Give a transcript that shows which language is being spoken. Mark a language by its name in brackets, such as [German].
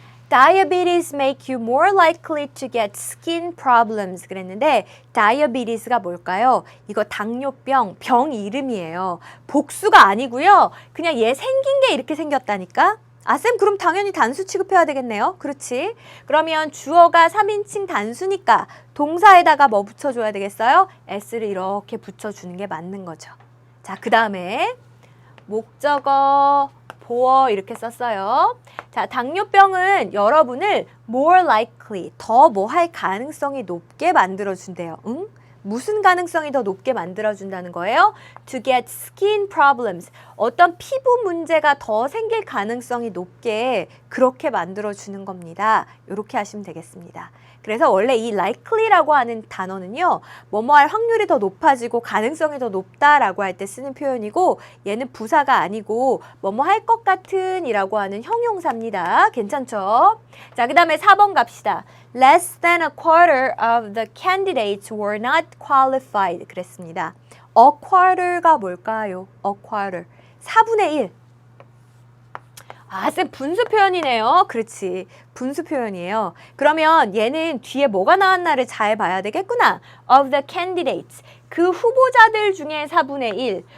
[English] Diabetes make you more likely to get skin problems [Korean] 그랬는데 diabetes가 뭘까요? 이거 당뇨병, 병 이름이에요. 복수가 아니고요. 그냥 얘 생긴 게 이렇게 생겼다니까? 아, 쌤 그럼 당연히 단수 취급해야 되겠네요. 그렇지. 그러면 주어가 3인칭 단수니까 동사에다가 뭐 붙여줘야 되겠어요? s를 이렇게 붙여주는 게 맞는 거죠. 자, 그 다음에 목적어, 보어 이렇게 썼어요. 자, 당뇨병은 여러분을 [English] more likely, [Korean] 더 뭐 할 가능성이 높게 만들어준대요. 응? 무슨 가능성이 더 높게 만들어준다는 거예요? [English] To get skin problems. [Korean] 어떤 피부 문제가 더 생길 가능성이 높게 그렇게 만들어주는 겁니다. 이렇게 하시면 되겠습니다. 그래서 원래 이 likely라고 하는 단어는요. 뭐뭐 할 확률이 더 높아지고 가능성이 더 높다라고 할 때 쓰는 표현이고 얘는 부사가 아니고 뭐뭐 할 것 같은 이라고 하는 형용사입니다. 괜찮죠? 자, 그 다음에 4번 갑시다. [English] Less than a quarter of the candidates were not qualified [Korean] 그랬습니다. A quarter가 뭘까요? A quarter. 4분의 1. 아, 쌤 분수 표현이네요. 그렇지. 분수 표현이에요. 그러면 얘는 뒤에 뭐가 나왔나를 잘 봐야 되겠구나. [English] Of the candidates. [Korean] 그 후보자들 중에 4분의 1.